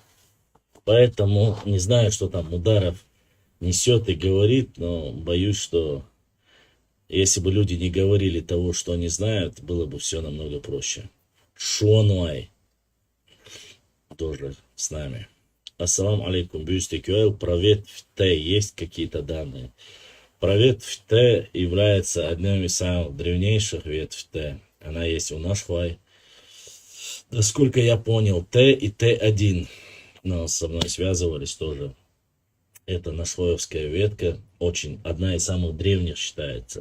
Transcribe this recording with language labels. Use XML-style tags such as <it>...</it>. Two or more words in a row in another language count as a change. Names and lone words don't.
<ru>Поэтому не знаю, что там Мударов несет и говорит, но боюсь, что если бы люди не говорили того, что они знают, было бы все намного проще. Шуануай тоже с нами.</ru> <ar>السلام عليكم,</ar> <ru>Бюстикюэл, про ветвь Т есть какие-то данные? Про ветвь Т является одной из самых древнейших ветвь Т. Она есть у Нашхвай. Насколько я понял, Т и Т1 со мной связывались тоже. Это нашхвоевская ветка, очень одна из самых древних считается.</ru>